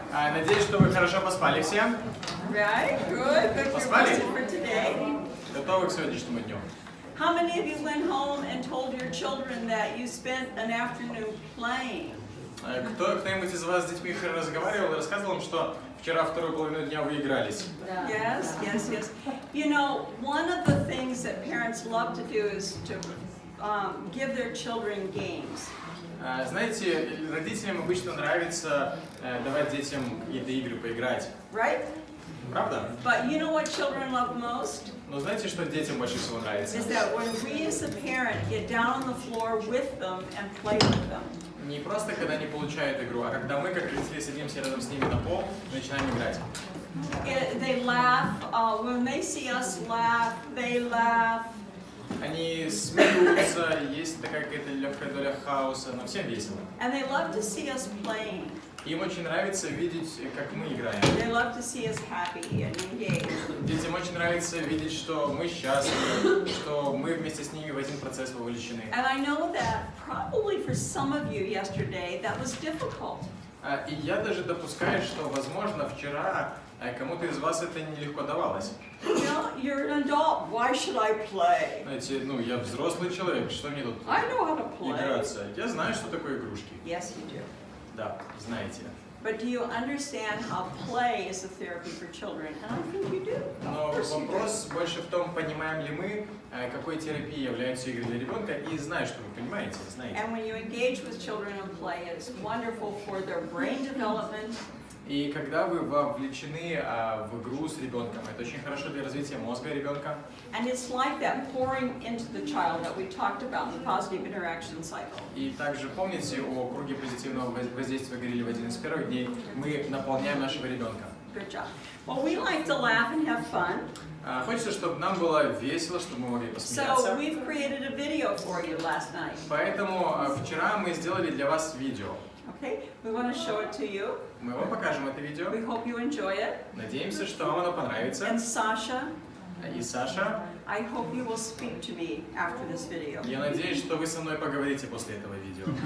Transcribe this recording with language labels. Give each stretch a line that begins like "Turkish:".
Russian: Надеюсь, что вы хорошо поспали все.
English: Right, good. Good
Russian: Поспали?
English: for today.
Russian: Готовы к сегодняшнему дню?
English: How many of you went home and told your children that you spent an afternoon playing?
Russian: Кто-нибудь из вас с детьми разговаривал и рассказывал им, что вчера вторую половину дня вы игрались?
English: Yes, yes, yes. You know, one of the things that parents love to do is to give their children games.
Russian: Знаете, родителям обычно нравится давать детям какие-то игры поиграть.
English: Right?
Russian: Правда?
English: But you know what children love most?
Russian: Но знаете, что детям больше всего нравится?
English: Is that when we as a parent get down on the floor with them and play with them.
Russian: Не просто когда они получают игру, а когда мы, как родители, садимся рядом с ними на пол и начинаем играть.
English: They laugh. When they see us laugh, they laugh.
Russian: Они смеются, есть такая какая-то легкая доля хаоса, но всем весело.
English: And they love to see us playing.
Russian: Им очень нравится видеть, как мы играем.
English: They love to see us happy and engaged.
Russian: Детям очень нравится видеть, что мы счастливы, что мы вместе с ними в один процесс вовлечены.
English: And I know that probably for some of you yesterday that was difficult.
Russian: И я даже допускаю, что, возможно, вчера кому-то из вас это нелегко давалось.
English: You know, you're an adult. Why should I play?
Russian: Знаете, я взрослый человек, что мне тут
English: I know how to play.
Russian: играться? Я знаю, что такое игрушки.
English: Yes, you do.
Russian: Да, знаете.
English: But do you understand how play is a therapy for children? And I think you do.
Russian: Но вопрос больше в том, понимаем ли мы, какой терапией являются игры для ребенка, и знаю, что вы понимаете, знаете.
English: And when you engage with children in play, it's wonderful for their brain development.
Russian: И когда вы вовлечены в игру с ребенком, это очень хорошо для развития мозга ребенка.
English: And it's like that pouring into the child that we talked about in the positive interaction cycle.
Russian: И также помните о круге позитивного воздействия, говорили в один из первых дней, мы наполняем нашего ребенка.
English: Good job. Well, we like to laugh and have fun.
Russian: Хочется, чтобы нам было весело, чтобы мы могли посмеяться.
English: So we've created a video for you last night.
Russian: Поэтому вчера мы сделали для вас видео.
English: Okay, we want to show it to you.
Russian: Мы вам покажем это видео.
English: We hope you enjoy it.
Russian: Надеемся, что вам оно понравится.
English: And Sasha,
Russian: И Саша,
English: I hope you will speak to me after this video.
Russian: я надеюсь, что вы со мной поговорите после этого видео.